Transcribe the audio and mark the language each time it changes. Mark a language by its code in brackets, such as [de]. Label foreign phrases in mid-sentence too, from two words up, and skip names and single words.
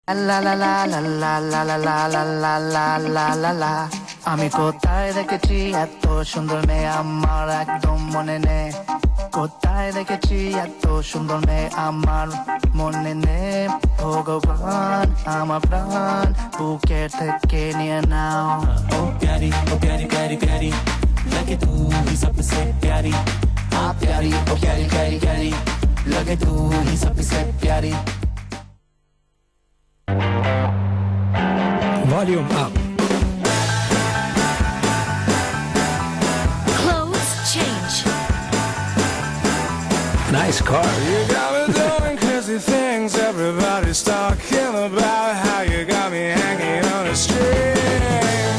[bn] La la la la la la la la la la la la la la আমি কোথায় দেখেছি এত সুন্দর মেয়ে আমার একদম মনে নেই কোথায় দেখেছি এত সুন্দর মেয়ে আমার মনে নেই ভগবান আমার প্রাণ বুকের থেকে নিয়ে নাও [hi] ओ प्यारी प्यारी प्यारी लगे तू ही सबसे प्यारी प्यारी ओ प्यारी प्यारी प्यारी लगे तू ही सबसे प्यारी [en] Volume up. Clothes change. Nice car. You got me doing crazy things. Everybody's talking about how you got me hanging on a string.